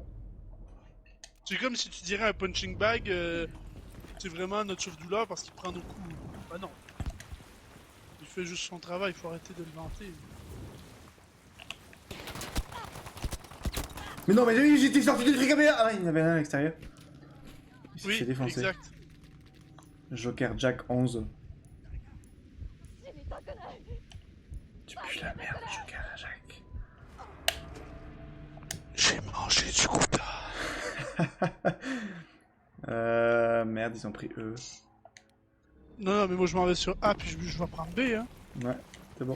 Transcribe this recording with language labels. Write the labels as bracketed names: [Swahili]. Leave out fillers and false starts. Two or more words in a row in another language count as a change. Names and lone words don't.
[French] C'est comme si tu dirais un [English] punching bag, [French] c'est vraiment notre souffle-douleur parce qu'il prend nos coups. Bah non. Il fait juste son travail, il faut arrêter de le vanter. Mais non, mais oui, j'étais sorti du truc caméra. Ah, il y en avait un à l'extérieur. Il s'est Oui, fait défoncer. exact. Joker Jack 11. [Japanese] 死にたくない [French] Tu pues la merde, Joker Jack. J'ai mangé du gouda. Merde, ils ont pris E. Non, non, mais moi je m'en vais sur A puis je vais prendre B, hein. Ouais, c'est bon.